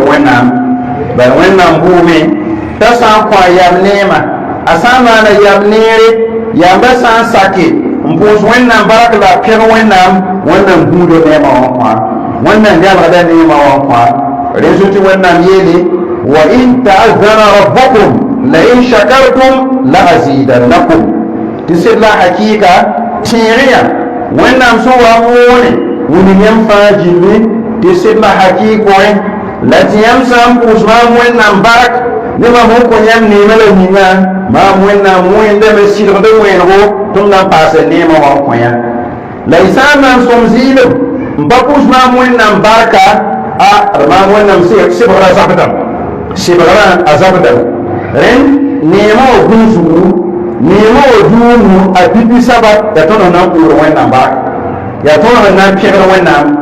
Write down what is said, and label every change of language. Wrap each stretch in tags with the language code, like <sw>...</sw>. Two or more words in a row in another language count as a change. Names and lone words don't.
<mos>wẽnnaam bala wẽnnaam buume t'a sã n kõ a yam neemã a sã n maana yam neere yamba sã n sake n pʋʋs wẽnnaam bark la a pẽg wẽnnaam wẽnnaam buuda neemã wã kõ wẽnnaam yãlgda neemã wã kõ rẽso tɩ wẽnnaam yeele</mos> <ar>وإن تأذن ربكم لئن شكرتم لأزيدنكم</ar> <mos>tɩ sɩd la hakɩɩka tẽeg yã wẽnnaam sẽn wa n moone wing yãmb fãa gilli tɩ sɩd la hakɩɩk wẽ la tɩ yãmb sã n pʋʋs maam wẽnnaam bark ne mam sẽn kõ yãmb neemã la yĩngã maam wẽnnaam wẽndame sɩdgd wẽnego tɩ m na n paasa neemã wã n kõ yã la y sã n na n sõm zɩɩlem n pa pʋʋs maam wẽnnaam barka maam wẽnnaam sɩbgra zabdam sɩbgrã a zabdam rẽnd neemã wa gũn zugu neemã wa duumu a pipi saba ya tõnd sẽn na n pʋʋsd wẽnnaam bark yaa tõnd sẽn na n pẽgd wẽnnaam</mos>